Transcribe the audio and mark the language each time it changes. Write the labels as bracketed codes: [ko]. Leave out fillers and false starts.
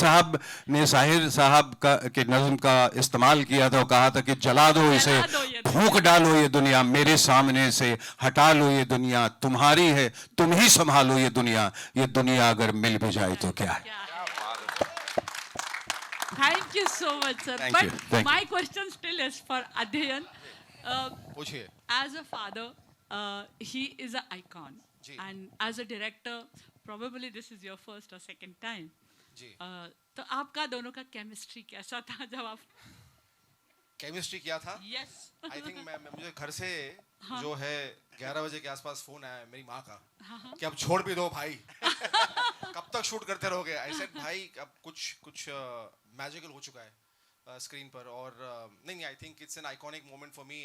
[hi] साहब ने साहिर साहब के नज़्म का इस्तेमाल किया था और कहा था कि जला दो इसे, फूंक डालो ये दुनिया, मेरे सामने से हटा लो ये दुनिया, तुम्हारी है तुम ही संभालो ये दुनिया अगर मिल भी जाए तो क्या है। [en] Thank you so much, sir. Thank But you. Thank my question still is for Adhyayan. [hi] पूछिए। [en] As a father, he is an icon. And as a director, probably this is your first or second time. [hi] तो आपका दोनों का chemistry कैसा था जब आप chemistry क्या था? [en] Yes. I think [hi] मुझे घर से जो है 11 बजे के आसपास फोन आया मेरी माँ का कि अब छोड़ भी दो भाई कब तक शूट करते रहोगे। [en] I said [hi] भाई अब कुछ मैजिकल हो चुका है स्क्रीन पर और नहीं [en] I think it's an iconic moment for me.